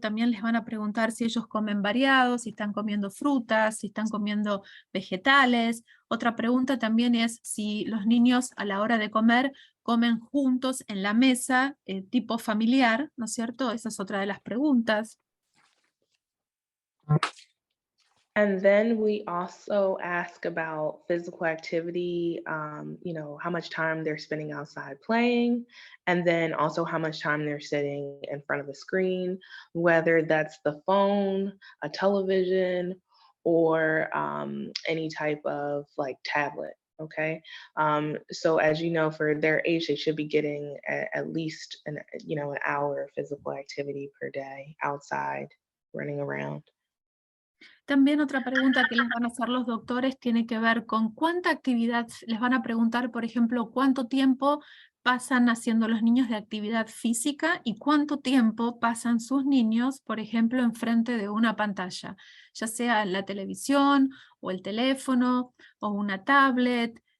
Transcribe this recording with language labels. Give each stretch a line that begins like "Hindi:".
Spanish: También les van a preguntar si ellos comen variados, si están comiendo frutas, si están comiendo vegetales. Otra pregunta también es si los niños a la hora de comer comen juntos en la mesa, tipo familiar, ¿no es cierto? Esa es otra de las preguntas.
English: And then we also ask about physical activity, how much time they're spending outside playing, and then also how much time they're sitting in front of a screen, whether that's the phone, a television, or any type of like tablet. Okay. So as you know, for their age, they should be getting at least an hour of physical activity per day outside running around.
Spanish: También otra pregunta que les van a hacer los doctores tiene que ver con cuánta actividad, les van a preguntar, por ejemplo, cuánto tiempo pasan haciendo los niños de actividad física y cuánto tiempo pasan sus niños, por ejemplo, enfrente de una pantalla, ya sea la televisión o el teléfono o una tablet.